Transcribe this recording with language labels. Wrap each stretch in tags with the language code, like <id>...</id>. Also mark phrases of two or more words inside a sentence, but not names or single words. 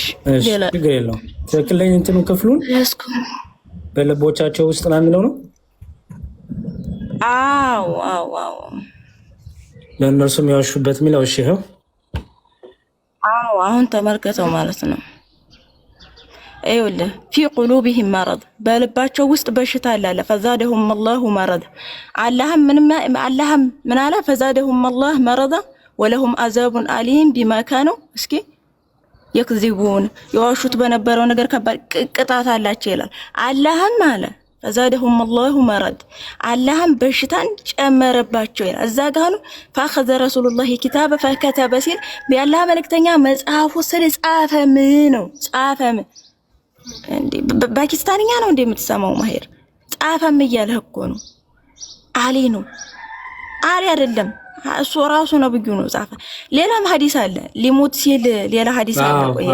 <am>ሌላ ችግር የለውም። ትክክለኛ እንትኑ ክፍሉን በልቦቻቸው ውስጥ ነው የሚለው ነው። አዎ ለእነርሱም ያዋሹበት የሚለው እሺ ይኸው። አሁን ተመልከተው ማለት ነው። አይወለ</am> <ar>في قلوبهم مرض</ar> <am>በልባቸው ውስጥ በሽታ አለ።</am> <ar>فزادهم الله مرض</ar> <am>አላህም ምን አለ?</am> <ar>فزادهم الله مرض ولهم عذاب أليم بما كانوا እስኪ يكذبون</ar> <am>የዋሹት በነበረው ነገር ከባድ ቅጣት አላቸው ይላል። አላህም አለ</am> <ar>فزادهم الله مرض</ar> <am>አላህም በሽታን ጨመረባቸው ይላል። እዛ ጋር ነው</am> <ar>فأخذ رسول الله كتاب فكتب</ar> <am>ሲል በአላህ መልእክተኛ መጽሐፍ ወሰደ ጻፈም ነው ጻፈም እንዴ ፓኪስታንኛ ነው እንደምትሰማው ማሄር ጻፈም እያለህ እኮ ነው። አሊ ነው አሊ አይደለም እሱ ራሱ ነብዩ ነው ጻፈ። ሌላም ሐዲስ አለ ሊሞት ሲል ሌላ ሐዲስ አለ። ቆይ</am>